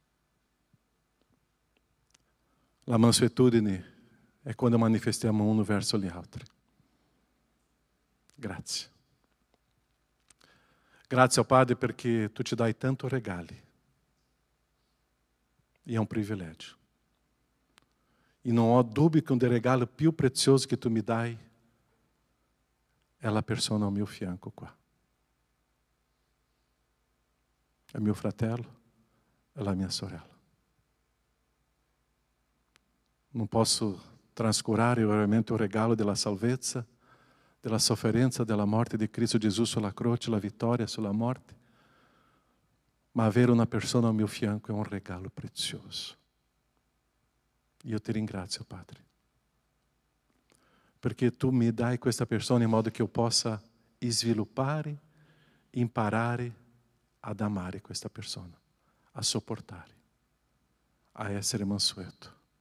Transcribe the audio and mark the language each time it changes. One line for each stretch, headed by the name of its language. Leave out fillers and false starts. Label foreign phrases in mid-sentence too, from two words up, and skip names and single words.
Italian: La mansuetudine è quando manifestiamo uno verso gli altri. Grazie. Grazie ao Padre perché tu ci dai tanto regali.
Portuguese: E é um privilégio. E não há dúvida que um regalo
Italian: più prezioso
Portuguese: que tu me dai é a persona ao meu fianco qua. É meu fratello, é a minha sorella. Não posso
Italian: trascurare veramente o regalo della salvezza, della sofferenza, della morte di Cristo Gesù sulla croce, la vittoria sulla morte. Ma avere una persona
Portuguese: ao meu
Italian: fianco è un regalo prezioso. Io ti ringrazio, Padre, perché tu mi dai questa persona in modo che io possa sviluppare, imparare ad amare questa persona, a sopportare, a essere mansueto.